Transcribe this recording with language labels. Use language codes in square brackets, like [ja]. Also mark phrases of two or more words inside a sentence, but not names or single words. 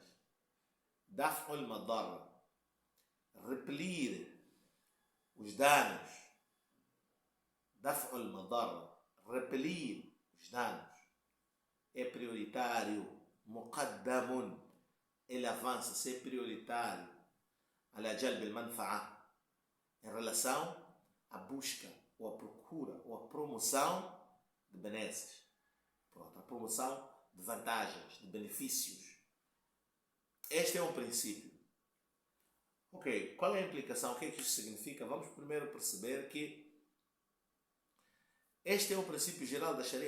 [ar] دفع المضرة, [pt] repelir os danos. [ar] دفع المضرة, [pt] repelir os danos, é prioritário. Muqaddamun, ele avança, ser prioritário. [ar] على جلب المنفعة, [pt] em relação à busca, ou à procura, ou à promoção de benesses. Pronto, a promoção de vantagens, de benefícios. Este é um princípio. Ok, qual é a implicação? O que é que isso significa? Vamos primeiro perceber que este é o princípio geral da Sharia.